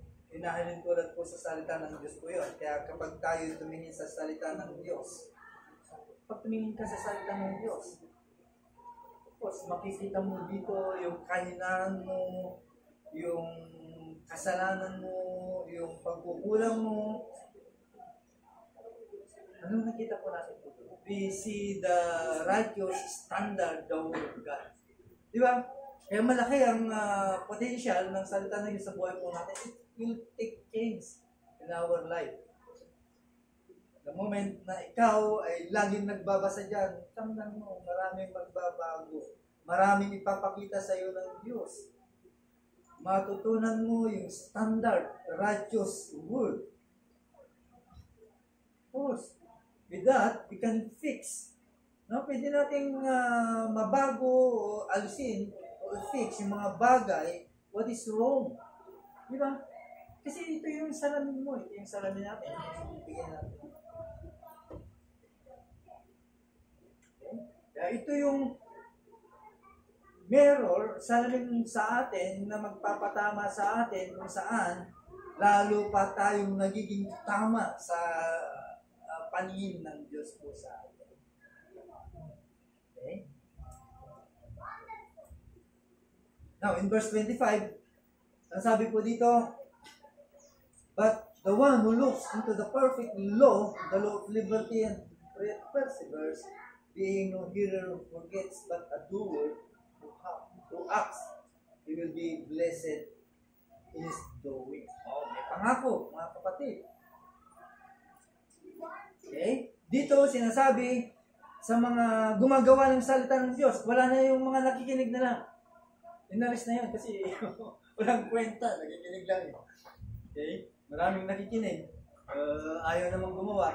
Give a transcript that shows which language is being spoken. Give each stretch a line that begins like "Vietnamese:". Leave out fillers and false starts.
Filipino: Hinahalin ko lang po sa salita ng Diyos po yun. Kaya kapag tayo tumingin sa salita ng Diyos, pag tumingin ka sa salita ng Diyos,
English: of course,
Filipino: makikita mo dito yung kahinaan mo, yung kasalanan mo, yung pagkukulang mo. Ano nakita po natin po?
English: We see the righteous standard, the word of God.
Filipino: Di ba? Kaya malaki ang potential ng salita ng Diyos sa buhay po natin.
English: It will take change in our life. The moment
Filipino: na ikaw ay laging nagbabasa dyan, tandaan mo, maraming magbabago. Maraming ipapakita sa iyo ng Diyos. Matutunan mo yung standard, righteous word.
English: Of course, with that, we can fix.
Filipino: No? Pwede nating mabago o alisin o fix yung mga bagay,
English: what is wrong.
Filipino: Di ba? Kasi ito yung salamin mo, ito yung salamin natin. Bigyan natin. Okay? Ito yung mirror salamin sa atin na magpapatama sa atin kung saan lalo pa tayong nagiging tama sa paningin ng Diyos po sa atin.
English: Okay? Now, in verse 25,
Filipino: ang sabi po dito,
English: but the one who looks into the perfect law, the law of liberty, and perseveres, being no hearer who forgets, but a doer who acts, he will be blessed in his doing.
Filipino: Oh, may pangako, mga kapatid.
English: Okay?
Filipino: Dito, sinasabi sa mga gumagawa ng salita ng Diyos, wala na yung mga nakikinig na lang. Inalis na yun kasi walang kwenta, nakikinig lang yun. Okay? Maraming nakikinig. Ayaw namang gumawa.